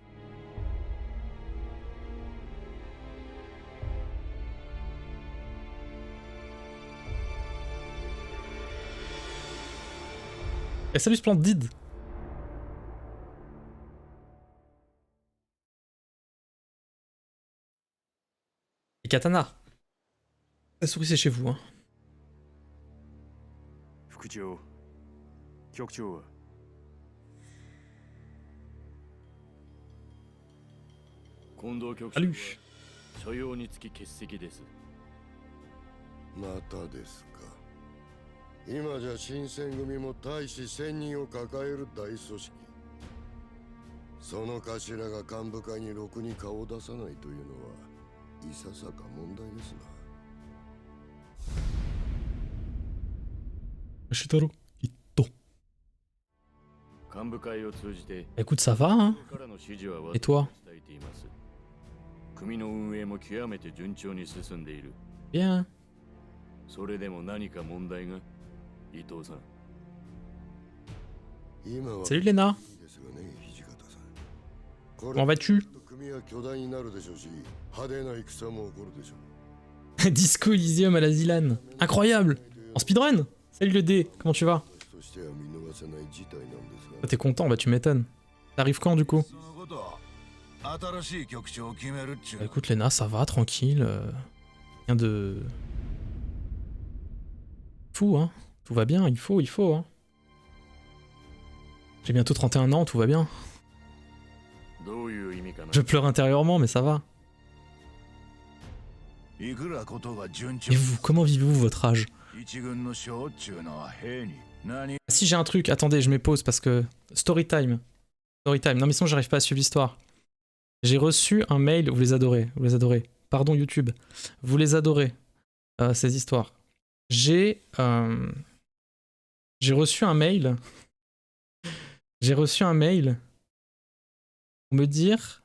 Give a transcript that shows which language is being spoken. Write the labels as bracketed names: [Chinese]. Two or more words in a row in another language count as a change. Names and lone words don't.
[French] Et salut Splendide! Et Katana! La souris c'est chez vous, hein. [Japanese] 副長局長は近藤局長は [French] Salut! [Japanese] 所用につき欠席ですまたですか。今じゃ新選組も大使1000人を抱える大組織。その頭が幹部会にろくに顔を出さないというのはいささか問題ですな。 Shitaro Ito. 幹部会を通じて [French] Écoute, ça va, hein? [Japanese] からの指示は [French] Et toi? [Japanese] 伝えています組の運営も極めて順調に進んでいる [French] Bien. [Japanese] それでも何か問題が伊藤さん今は [French] Salut Lena! [Japanese] ですがね、土方さん。こ [French] Comment vas-tu? [Japanese] 組は巨大になるでしょうし、派手な戦も起こるでしょう。 [French] Disco Elysium à la Zilan. Incroyable! En speedrun! Salut le D, comment tu vas? [Japanese] としては見逃せない事態なんですが。 [French] Ah, t'es content, bah tu m'étonnes. T'arrives quand du coup? [Japanese] そのこと新しい局長を決めるっちゅう [French] Bah, écoute Lena, ça va, tranquille. Rien de... Fou, hein? Tout va bien, il faut, hein. J'ai bientôt 31 ans, tout va bien. [Japanese] どういう意味かな [French] Je pleure intérieurement, mais ça va. [Japanese] いくらことが順調 [French] Et vous, comment vivez-vous votre âge? [Japanese] 一軍の将っちゅうのは兵に何 [French] Si j'ai un truc, attendez, je mets pause parce que... [English] Story time. Story time. [French] Non mais sinon j'arrive pas à suivre l'histoire. J'ai reçu un mail, vous les adorez, vous les adorez. Pardon YouTube. Vous les adorez, ces histoires. J'ai reçu un mail. J'ai reçu un mail pour me dire...